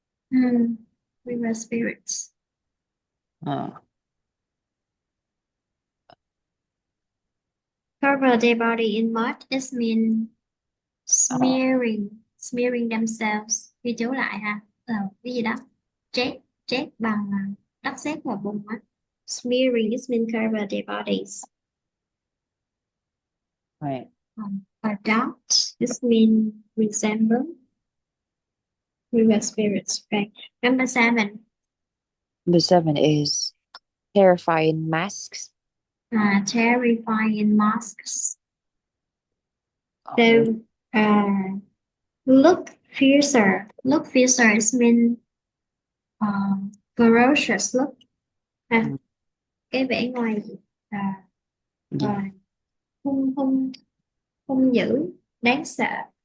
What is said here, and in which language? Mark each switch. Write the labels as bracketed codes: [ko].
[en] River spirits. Cover their body in mud is mean smearing themselves. [vi] Ghi chú lại ha. Cái gì đó. Chết bằng đất sét và bùn á. [en] Smearing is mean cover their bodies. Right. Adopt is mean resemble. River spirits. Okay. Number seven. Number seven is terrifying masks. Terrifying masks. So, look fiercer. Look fiercer is mean ferocious look. [vi] Cái vẻ ngoài hung hung hung dữ, đáng sợ.